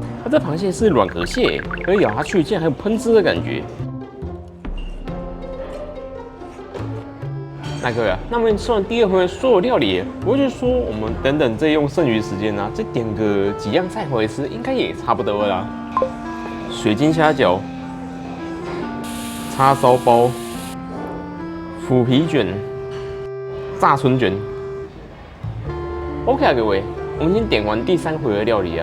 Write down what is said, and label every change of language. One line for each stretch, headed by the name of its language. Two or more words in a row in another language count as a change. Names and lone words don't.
Chinese: 這螃蟹是軟殼蟹，可以咬下去竟然還有噴汁的感覺。那各位啊，那麼吃完第2回所有料理，我就說我們等等再用剩餘時間呢，再點個幾樣菜回來吃，應該也差不多了啦。水晶蝦餃、叉燒包、腐皮卷、炸春卷。OK 啊，各位，我們已經點完第3回的料理啊。